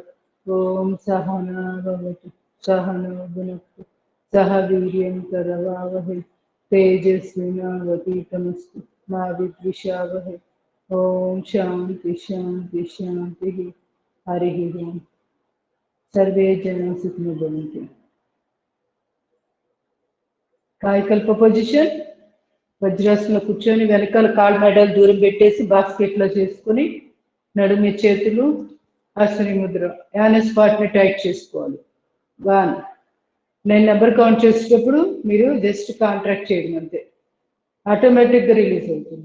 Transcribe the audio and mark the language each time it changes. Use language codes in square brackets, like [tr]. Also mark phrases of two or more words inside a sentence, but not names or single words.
[sa] ॐ सहना भवतु सहना भुनक्तु सह वीर्यं करवावहे तेजस्विनावधीतमस्तु मा विद्विषावहे. ॐ शान्ति शान्ति शान्ति हरिः ॐ. सर्वे जन सुखिनो भवन्तु. [te] కాయకల్ప పొజిషన్. వజ్రాసనంలో కూర్చొని వెనకాల కాళ్ళు మెడలు దూరం పెట్టేసి బాస్కెట్లో చేసుకుని నడుము చేతులు అశ్విని ముద్ర యానస్ పార్ట్ని టైట్ చేసుకోవాలి. 1 నేను [en] number count [te] చేసేటప్పుడు మీరు [en] just contract [te] చేయడం అంతే, ఆటోమేటిక్గా రిలీజ్ అవుతుంది.